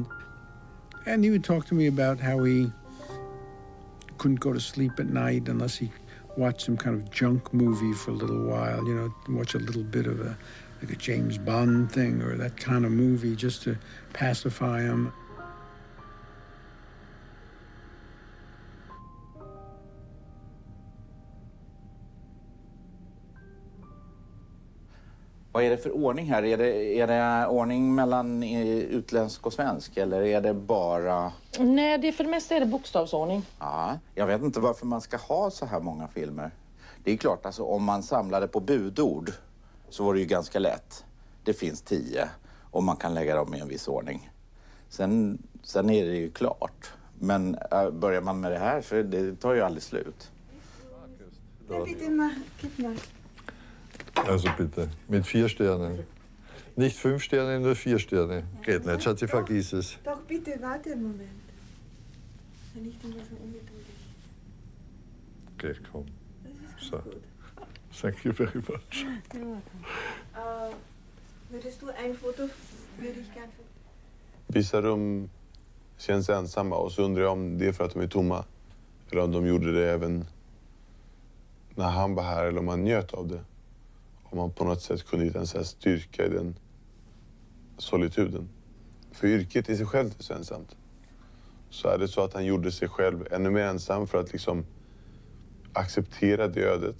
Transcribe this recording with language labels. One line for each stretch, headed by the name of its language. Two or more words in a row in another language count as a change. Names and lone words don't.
English: And he would talk to me about how he couldn't go to sleep at night unless he watched some kind of junk movie for a little while, you know, watch a little bit of like a James Bond thing or that kind of movie just to pacify him.
Swedish: Vad är det för ordning här? Är det ordning mellan utländsk och svensk eller är det bara... Nej, för det mesta är det bokstavsordning. Ja, jag vet inte varför man ska ha så här många filmer. Det är klart, alltså, om man samlade på budord så var det ju ganska lätt. Det finns 10 och man kan lägga dem i en viss ordning. Sen är det ju klart. Men börjar man med det här så det tar ju aldrig slut.
German: Also bitte, mit 4 Sternen. Nicht 5 Sterne, nur 4 Sterne. Geht nicht, Schatzi, vergiss es. Doch, bitte, warte einen Moment. Wenn ich dann so ungeduldig. Okay, komm. Das ist So. gut.
English: Thank you very much.
German: Würdest du ein Foto, würde ich gern...
Swedish: Vissa rum känns ensamma och så undrar jag om det är för att de är tomma. Eller om de gjorde det även när han var här eller om man njöt av det. Om man på något sätt kunde hitta en sån här styrka i den solituden. För yrket i sig själv är så ensamt. Så är det så att han gjorde sig själv ännu mer ensam för att liksom acceptera det ödet.